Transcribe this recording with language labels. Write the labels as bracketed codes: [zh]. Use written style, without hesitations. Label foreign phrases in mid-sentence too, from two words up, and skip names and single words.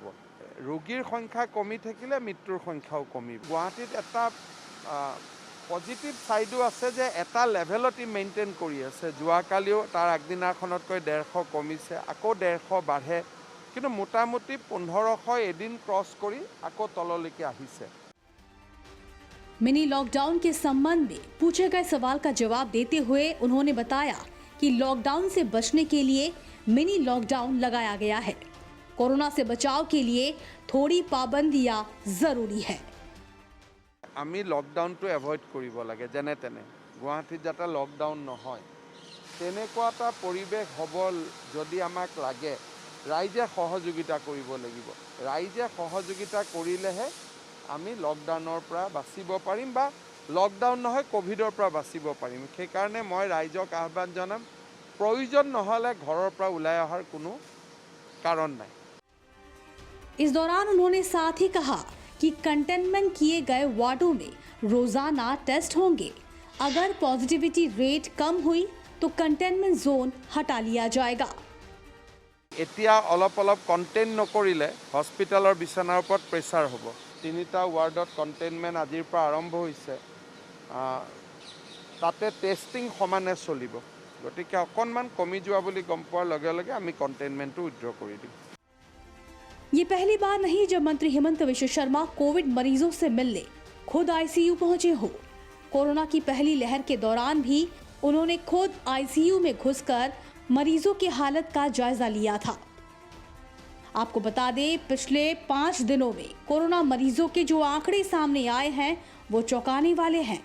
[as] ৰোগীৰ সংখ্যা কমি থাকিলে মৃত্যুৰ সংখ্যাও কমিব। গুৱাহাটীত এটা [en] positive side [as] আছে যে এটা লেভেলত মেইনটেইন কৰি আছে। যোৱাকালিও তাৰ আগদিনাখনতকৈ 150 কমিছে, আকৌ 150 বাঢ়ে, কিন্তু মোটামুটি 1500 এদিন ক্ৰছ কৰি আকৌ তললৈকে আহিছে। [en] mini lockdown [hi] के संबंध में पूछे गए सवाल का जवाब देते हुए उन्होंने बताया कि लॉकडाउन से बचने के लिए [en] mini lockdown [hi] लगाया गया है। कोरोना से बचाव के लिए थोड़ी पाबंदियां जरूरी है। [as] আমি লকডাউনটো এভয়েড কৰিব লাগে, যেনে তেনে গুৱাহাটীত যাতে লকডাউন নহয় তেনেকুৱা এটা পৰিৱেশ হ'ব। যদি আমাক লাগে ৰাইজে সহযোগিতা কৰিব লাগিব। ৰাইজে সহযোগিতা কৰিলেহে আমি লকডাউনৰ পৰা বাচিব পাৰিম, বা লকডাউন নহয় কোভিডৰ পৰা বাচিব পাৰিম। সেইকাৰণে মই ৰাইজক আহ্বান জনাম, প্ৰয়োজন নহ'লে ঘৰৰ পৰা ওলাই অহাৰ কোনো কাৰণ নাই। [hi] इस दौरान उन्होंने साथ ही कहा कि कंटेनमेंट किए गए वार्डों में रोजाना टेस्ट होंगे। अगर [en] positivity rate [hi] कम हुई तो [en] containment zone [hi] हटा लिया जाएगा। [as] এতিয়া অলপ অলপ কণ্টেইন নকৰিলে হস্পিটেলৰ বিছনাৰ ওপৰত প্ৰেছাৰ হ'ব। 3টা ৱাৰ্ডত কণ্টেইনমেণ্ট আজিৰ পৰা আৰম্ভ হৈছে, তাতে টেষ্টিং সমানে চলিব। গতিকে অকণমান কমি যোৱা বুলি গম পোৱাৰ লগে লগে আমি [en] containment withdraw [as] কৰি দিম। [hi] ये पहली बार नहीं जब मंत्री हिमंत विश्व शर्मा कोविड मरीजों से मिलने खुद आईसीयू पहुंचे हो। कोरोना की पहली लहर के दौरान भी उन्होंने खुद आईसीयू में घुसकर मरीजों की हालत का जायजा लिया था। आपको बता दें, पिछले 5 दिनों में कोरोना मरीजों के जो आंकड़े सामने आए हैं वो चौंकाने वाले हैं।